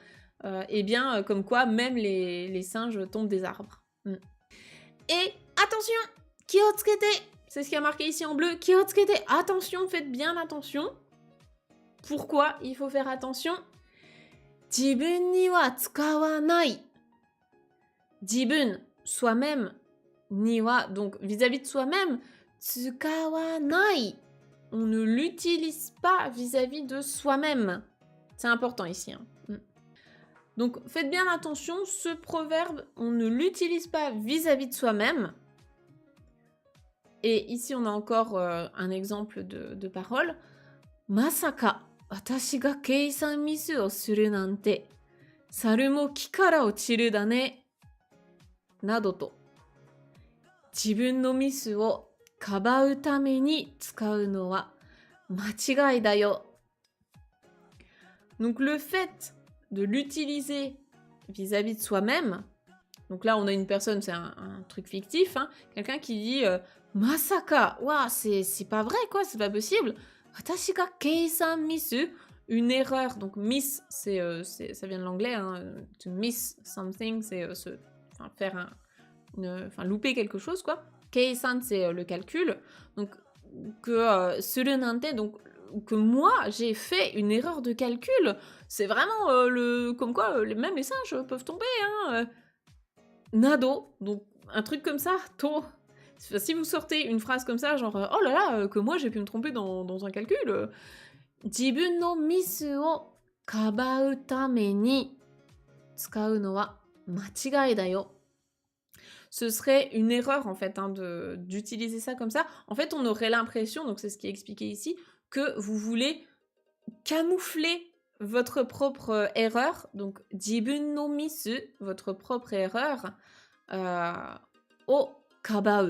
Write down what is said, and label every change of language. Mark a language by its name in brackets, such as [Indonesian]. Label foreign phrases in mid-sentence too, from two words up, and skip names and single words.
[French] Et bien, comme quoi, même les singes tombent des arbres. Et attention, kiotsukete, c'est ce qui a marqué ici en bleu, kiotsukete, attention, faites bien attention. Pourquoi il faut faire attention? [Japanese] 自分には使わない. Jibun, [French] soi-même, [Japanese] には, [French] donc vis-à-vis de soi-même, tsukawanai. On ne l'utilise pas vis-à-vis de soi-même. C'est important ici. Hein. Donc faites bien attention, ce proverbe, on ne l'utilise pas vis-à-vis de soi-même. Et ici, on a encore un exemple de parole. Masaka. [Japanese] 私が計算ミスをするなんて、猿も木から落ちるだね。などと、自分のミスをかばうために使うのは間違いだよ。 [French] Donc le fait de l'utiliser vis-à-vis de soi-même, donc là on a une personne, c'est un truc fictif, hein, quelqu'un qui dit Masaka, ouah, c'est pas vrai quoi, c'est pas possible. [Japanese] 私が計算ミス, [French] une erreur. Donc miss, ça vient de l'anglais. Hein, [English] to miss something, [French] c'est faire louper quelque chose, quoi. Keisan, c'est le calcul. Donc que surunante, donc que moi j'ai fait une erreur de calcul. C'est vraiment comme quoi même les singes peuvent tomber. Hein. Nado, donc un truc comme ça, to. Si vous sortez une phrase comme ça, genre oh là là, que moi j'ai pu me tromper dans un calcul. [Japanese] 自分のミスをかばうために使うのは間違いだよ. [French] Ce serait une erreur en fait hein, d'utiliser ça comme ça. En fait, on aurait l'impression, donc c'est ce qui est expliqué ici, que vous voulez camoufler votre propre erreur. Donc [Japanese] 自分のミス, [French] votre propre erreur, [Japanese] をかばう.